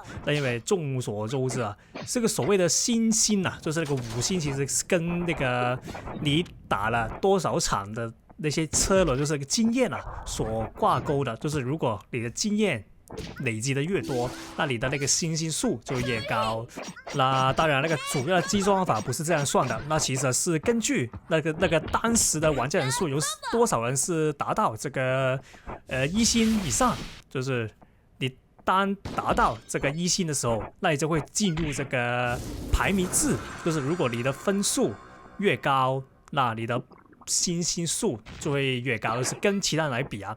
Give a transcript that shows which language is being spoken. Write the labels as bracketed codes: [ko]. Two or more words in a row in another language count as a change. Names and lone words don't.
[zh] 那因為眾所周知啊，這個所謂的星星啊，就是那個五星，其實是跟那個你打了多少場的那些車輪，就是那個經驗啊所掛鈎的。就是如果你的經驗累積的越多，那你的那個星星數就越高。那當然，那个主要的計算方法不是這樣算的，那其實是根據那個當時的玩家人數有多少人是達到這個1星以上，就是你當達到這個1星的時候，那你就會進入這個排名制，就是如果你的分數越高，那你的星星數就會越高，就是跟其他人來比啊。